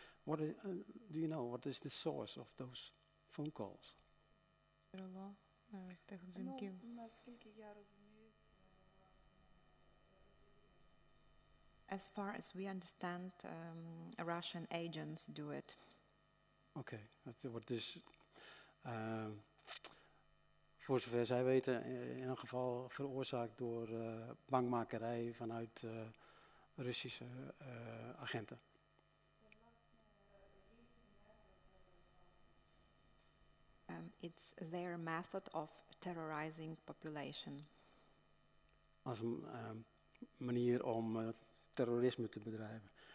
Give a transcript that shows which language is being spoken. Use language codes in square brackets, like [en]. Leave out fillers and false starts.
[en] Do you know what is the source of those phone calls? [uk] Ну, наскільки я розумію, це власне [en] As far as we understand, Russian agents do it. [nl] Oké, het wordt dus voor zover zij weten in een geval veroorzaakt door bankmakerij vanuit Russische agenten. [en] It's their method of terrorizing population. [nl] Als een manier om terrorisme te bedrijven.